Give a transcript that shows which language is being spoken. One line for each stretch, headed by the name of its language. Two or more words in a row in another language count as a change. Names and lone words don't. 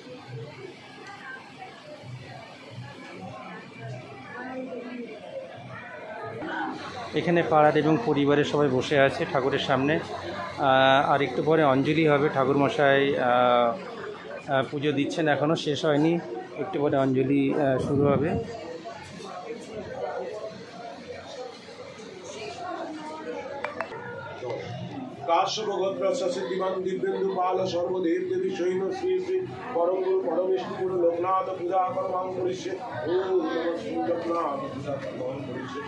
Bangla: এখানে পাড়ার এবং পরিবারের সবাই বসে আছে ঠাকুরের সামনে। আর একটু পরে অঞ্জলি হবে। ঠাকুরমশাই পুজো দিচ্ছেন, এখনও শেষ হয়নি, একটু পরে অঞ্জলি শুরু হবে।
Sanskrit: काश्यप गोत्र सिद्धिमान दिव्येन्दु पाल सर्वदेव देवी सैन्य श्री श्री परम गुरु परमेश्वर गुरु लोकनाथ पूजा करवां करिष्ये। ओम नमः श्री लोकनाथ पूजा करवां करिष्ये।